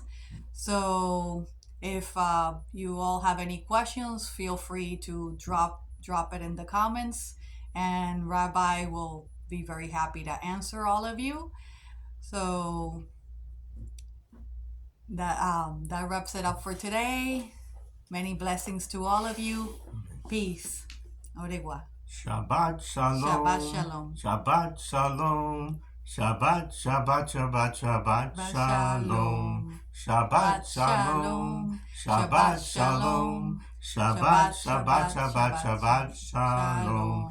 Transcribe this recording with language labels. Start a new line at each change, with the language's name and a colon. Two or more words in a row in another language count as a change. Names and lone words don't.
English: So if you all have any questions, feel free to drop it in the comments, and Rabbi will be very happy to answer all of you. So that wraps it up for today. Many blessings to all of you. Peace.
French: Au revoir.
Hebrew: שבת שלום. שבת שלום. שבת שלום. שבת, שבת, שבת, שבת, שלום. שבת, שלום. שבת, שלום. שבת, שבת, שבת, שבת, שלום.